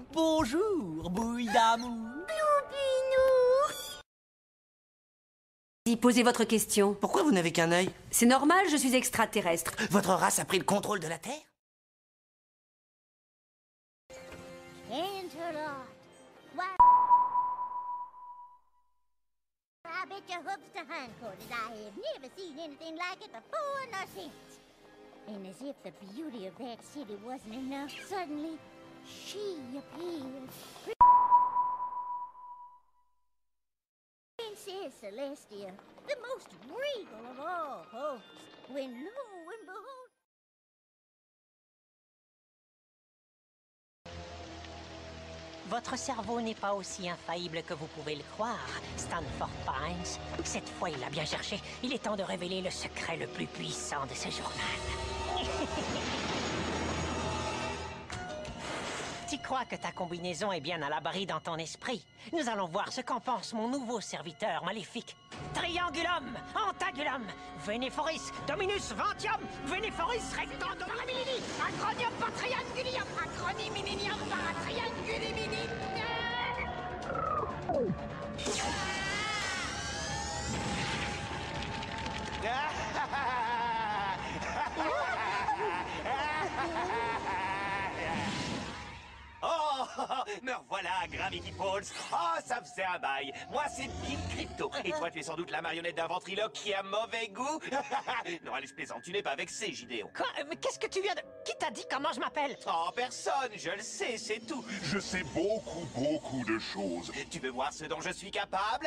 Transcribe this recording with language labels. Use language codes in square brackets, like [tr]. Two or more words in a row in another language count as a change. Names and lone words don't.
[fr] Bonjour, bouille d'amour. Bloubinou. Posez votre question. Pourquoi vous n'avez qu'un œil? C'est normal, je suis extraterrestre. Votre race a pris le contrôle de la Terre? Interlord. [en] I bet your hooves to hindquarters. I have never seen anything like it before nor since. And as if the beauty of that city wasn't enough, suddenly she appeared. Princess Celestia, the most regal of all hosts, when lo and behold... [fr] Votre cerveau n'est pas aussi infaillible que vous pouvez le croire, Stanford Pines. Cette fois, il a bien cherché. Il est temps de révéler le secret le plus puissant de ce journal. Tu crois que ta combinaison est bien à l'abri dans ton esprit? Nous allons voir ce qu'en pense mon nouveau serviteur maléfique. Triangulum, Antagulum, Veneforis, Dominus Ventium, Veneforis Rectandum Paramilini, Acronium Patriangulium, Acroniminium Paratrianguliminim. Oh, me revoilà, Gravity Falls. Oh, ça faisait un bail. Moi, c'est Bill Crypto. Et toi, tu es sans doute la marionnette d'un ventriloque qui a mauvais goût. Non, allez, je plaisante. Tu n'es pas vexé, Gideon. Quoi? Mais qu'est-ce que tu viens de... Qui t'a dit comment je m'appelle? Oh, personne. Je le sais, c'est tout. Je sais beaucoup de choses. Tu veux voir ce dont je suis capable?